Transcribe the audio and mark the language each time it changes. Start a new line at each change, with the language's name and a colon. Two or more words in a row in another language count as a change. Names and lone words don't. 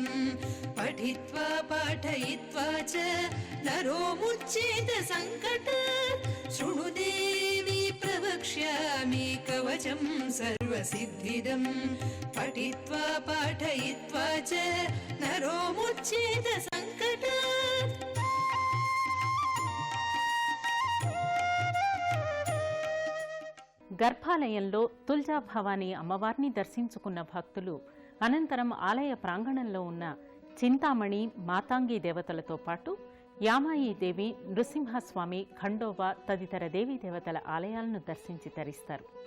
Sanskrit: पठित्वा पाठयित्वा च नरो मुच्येत संकट. शृणु देवी प्रवक्ष्यामि कवचं सर्वसिद्धिदं पठित्वा पाठयित्वा च नरो मुच्येत संकट.
Telugu: గర్భాలయంలో తుల్జా భవానీ అమ్మవారిని దర్శించుకున్న భక్తులు అనంతరం ఆలయ ప్రాంగణంలో ఉన్న చింతామణి, మాతాంగి దేవతలతో పాటు యామాయీదేవి, నృసింహస్వామి, ఖండోబా తదితర దేవీ దేవతల ఆలయాలను దర్శించి తరిస్తారు.